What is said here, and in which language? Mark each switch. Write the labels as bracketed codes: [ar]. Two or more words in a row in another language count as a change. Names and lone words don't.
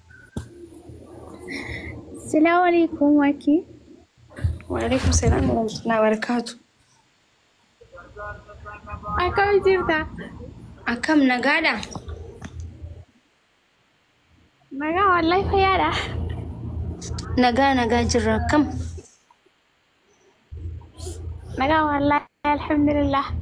[ar] السلام عليكم واكي وعليكم السلام ورحمة الله وبركاته. [om] Akkam jirta? Akkam nagaadha? Nagaa wallahi fayyaadha. Nagaa jirra akkam? Nagaa wallahi alhamdulillah.